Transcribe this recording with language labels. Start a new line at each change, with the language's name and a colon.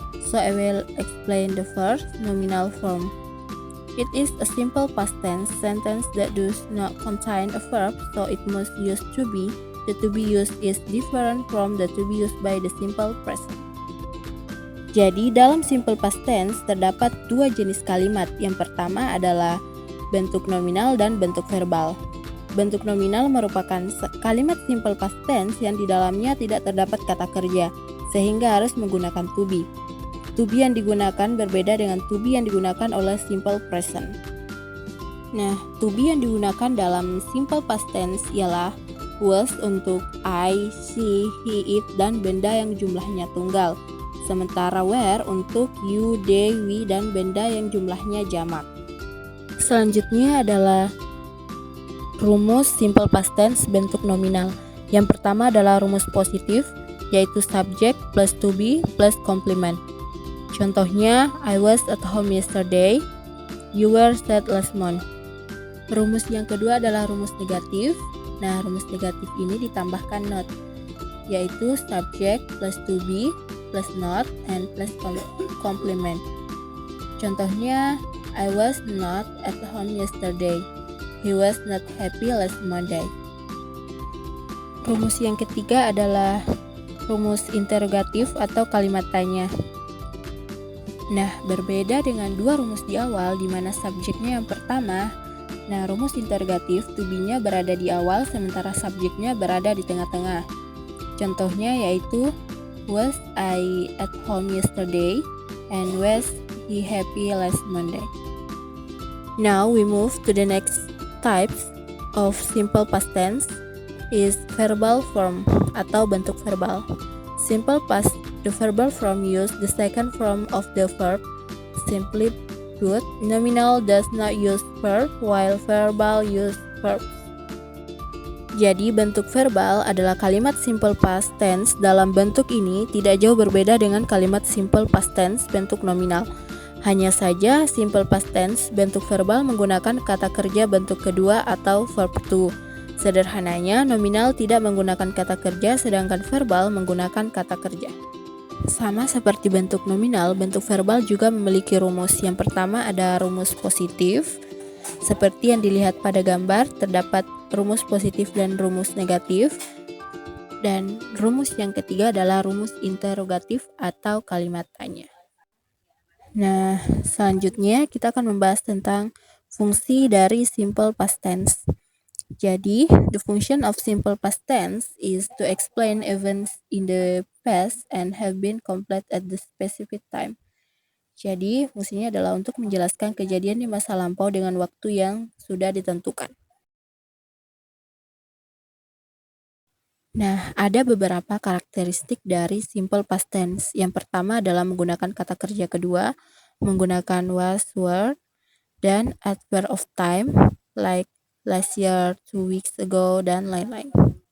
English: So I will explain the first, nominal form. It is a simple past tense sentence that does not contain a verb, so it must use to be. The to be used is different from the to be used by the simple present.
Indonesian: Jadi dalam simple past tense terdapat dua jenis kalimat. Yang pertama adalah bentuk nominal dan bentuk verbal. Bentuk nominal merupakan kalimat simple past tense yang di dalamnya tidak terdapat kata kerja, sehingga harus menggunakan to be. To be yang digunakan berbeda dengan to be yang digunakan oleh simple present. Nah, to be yang digunakan dalam simple past tense ialah was untuk I, she, he, it, dan benda yang jumlahnya tunggal. Sementara were untuk you, they, we, dan benda yang jumlahnya jamak. Selanjutnya adalah rumus simple past tense bentuk nominal. Yang pertama adalah rumus positif, yaitu subject plus to be plus complement. Contohnya,
English: I was at home yesterday, you were sad last month.
Indonesian: Rumus yang kedua adalah rumus negatif. Nah, rumus negatif ini ditambahkan not, yaitu subject plus to be plus not and plus complement. Contohnya,
English: I was not at home yesterday. He was not happy last Monday.
Indonesian: Rumus yang ketiga adalah rumus interrogatif atau kalimat tanya. Nah, berbeda dengan dua rumus di awal di mana subjeknya yang pertama. Nah, rumus interrogatif to be-nya berada di awal sementara subjeknya berada di tengah-tengah. Contohnya yaitu
English: was I at home yesterday and was he happy last Monday. Now we move to the next types of simple past tense is verbal form
Indonesian: atau bentuk verbal.
English: Simple past, the verbal form use the second form of the verb. Simply put, nominal does not use verb while verbal use verbs.
Indonesian: Jadi bentuk verbal adalah kalimat simple past tense dalam bentuk ini tidak jauh berbeda dengan kalimat simple past tense bentuk nominal. Hanya saja simple past tense bentuk verbal menggunakan kata kerja bentuk kedua atau verb to. Sederhananya, nominal tidak menggunakan kata kerja sedangkan verbal menggunakan kata kerja. Sama seperti bentuk nominal, bentuk verbal juga memiliki rumus. Yang pertama ada rumus positif. Seperti yang dilihat pada gambar, terdapat rumus positif dan rumus negatif. Dan rumus yang ketiga adalah rumus interrogatif atau kalimat tanya. Nah, selanjutnya kita akan membahas tentang fungsi dari simple past tense.
English: Jadi, the function of simple past tense is to explain events in the past and have been complete at the specific time.
Indonesian: Jadi, fungsinya adalah untuk menjelaskan kejadian di masa lampau dengan waktu yang sudah ditentukan. Nah, ada beberapa karakteristik dari simple past tense. Yang pertama adalah menggunakan kata kerja kedua, menggunakan was, were, dan adverb of time,
English: like last year, 2 weeks ago,
Indonesian: dan lain-lain.